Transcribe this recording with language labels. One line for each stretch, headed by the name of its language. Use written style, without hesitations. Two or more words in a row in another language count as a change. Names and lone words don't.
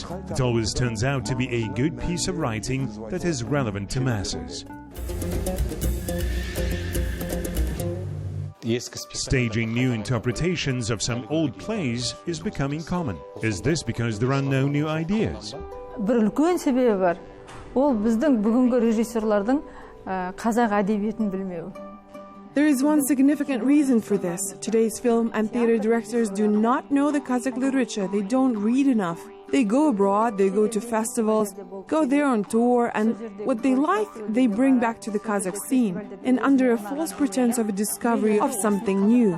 English: It always turns out to be a good piece of writing that is relevant to masses. Staging new interpretations of some old plays is becoming common. Is this because there are no new ideas?
Kazakh: Бір үлкен себебі бар. Ол біздің бүгінгі режиссерлардың қазақ әдебиетін білмеу.
English: There is one significant reason for this. Today's film and theater directors do not know the Kazakh literature. They don't read enough. They go abroad, they go to festivals, go there on tour, and what they like, they bring back to the Kazakh scene, and under a false pretense of a discovery of something new.